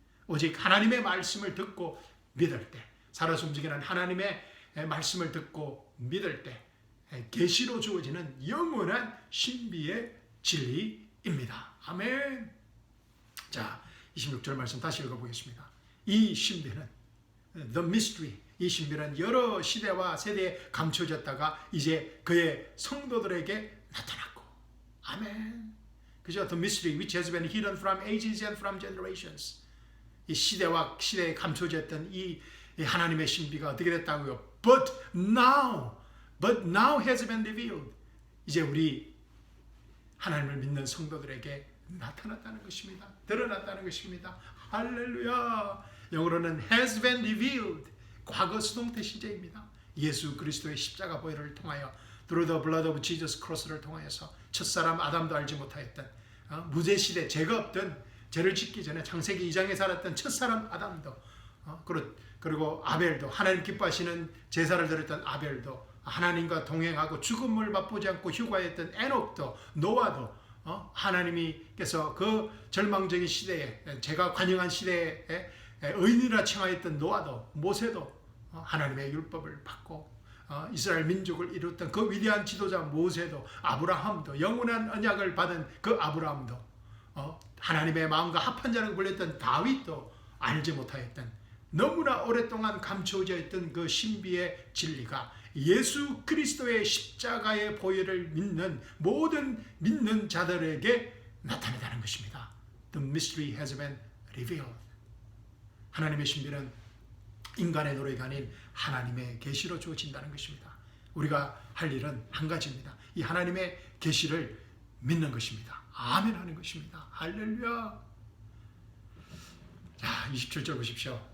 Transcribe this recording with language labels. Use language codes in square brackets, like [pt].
[ko] 오직 하나님의 말씀을 듣고 믿을 때, 살아서 움직이는 하나님의 말씀을 듣고 믿을 때 계시로 주어지는 영원한 신비의 진리입니다. 아멘. 자, 26절 말씀 다시 읽어보겠습니다. 이 신비는, the mystery, 이 신비는 여러 시대와 세대에 감춰졌다가 이제 그의 성도들에게 나타났고, 아멘. 그죠? [en] The mystery which has been hidden from ages and from generations. [ko] 이 시대와 시대에 감춰졌던 이 하나님의 신비가 어떻게 됐다고요? [en] But now has been revealed. [ko] 이제 우리 하나님을 믿는 성도들에게 나타났다는 것입니다. 드러났다는 것입니다. 할렐루야. 영어로는 has been revealed. 과거 수동태 시제입니다. 예수 그리스도의 십자가 보혈을 통하여 through the blood of Jesus Christ를 통하여서 첫사람 아담도 알지 못하였던 무죄 시대, 죄가 없던, 죄를 짓기 전에 창세기 2장에 살았던 첫사람 아담도, 그리고 아벨도, 하나님 기뻐하시는 제사를 드렸던 아벨도 하나님과 동행하고 죽음을 맛보지 않고 휴가했던 에녹도 노아도 하나님께서 그 절망적인 시대에 제가 관영한 시대에 의인이라 칭하였던 노아도 모세도 하나님의 율법을 받고 이스라엘 민족을 이뤘던 그 위대한 지도자 모세도 아브라함도 영원한 언약을 받은 그 아브라함도 하나님의 마음과 합한 자라고 불렸던 다윗도 알지 못하였던 너무나 오랫동안 감춰져 있던 그 신비의 진리가 예수 그리스도의 십자가의 보혈을 믿는 모든 믿는 자들에게 나타나는 것입니다. [en] The mystery has been revealed. [ko] 하나님의 신비는 인간의 노래가 아닌 하나님의 계시로 주어진다는 것입니다. 우리가 할 일은 한 가지입니다. 이 하나님의 계시를 믿는 것입니다. 아멘 하는 것입니다. 할렐루야. 자, 27절 보십시오.